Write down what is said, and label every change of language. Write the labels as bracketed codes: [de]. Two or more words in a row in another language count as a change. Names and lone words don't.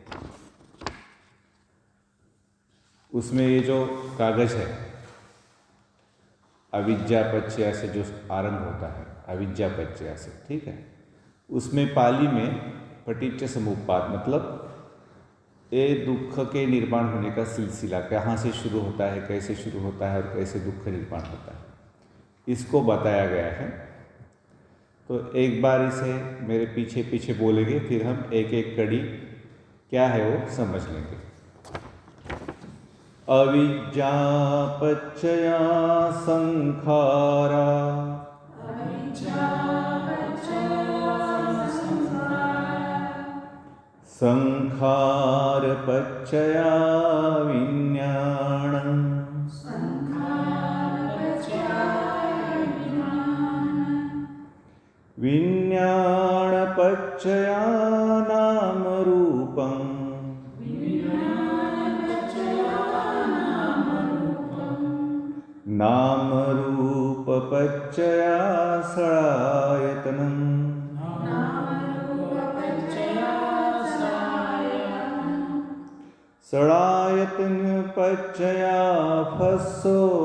[hi] उसमें ये जो कागज है, [pi] अविद्या पच्चया [hi] से जो आरंभ होता है, [pi] अविद्या पच्चया [hi] से, ठीक है, उसमें पाली में [pi] पटिच्च समुत्पात [hi] मतलब ये दुख के निर्माण होने का सिलसिला कहाँ से शुरू होता है, कैसे शुरू होता है और कैसे दुख निर्माण होता है, इसको बताया गया है। तो एक बार इसे मेरे पीछे पीछे बोलेंगे, फिर हम एक एक कड़ी क्या है वो समझ लेंगे। [pi] अविद्या पच्चया संखारा, संखार पच्चया विज्ञानं, विज्ञान पच्चया नाम रूपं, नाम रूप पच्चया सलायतनं, सलायतन पच्चया फस्सो,